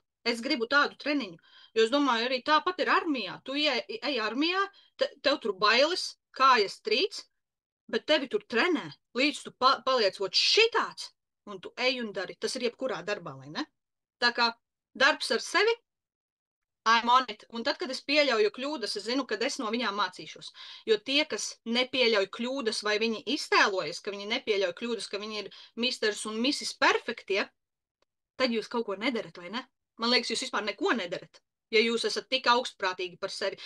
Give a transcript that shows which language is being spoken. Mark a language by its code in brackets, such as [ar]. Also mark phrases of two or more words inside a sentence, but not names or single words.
[lv] Es gribu tādu treniņu, jo es domāju, arī tāpat ir armijā. Tu ej armijā, tev tur bailes, kājas trīc, bet tevi tur trenē, līdz tu paliec šitāds, un tu ej un dari. Tas ir jebkurā darbā, vai ne? Tā kā darbs ar sevi, [en] I'm on it. [lv] Un tad, kad es pieļauju kļūdas, es zinu, ka es no viņām mācīšos. Jo tie, kas nepieļauj kļūdas, vai viņi iztēlojas, ka viņi nepieļauj kļūdas, ka viņi ir misters un misis perfektie, tad jūs kaut ko nedarat, vai ne? Man liekas, jūs vispār neko nedarat, ja jūs esat tik augstprātīgi par sevi.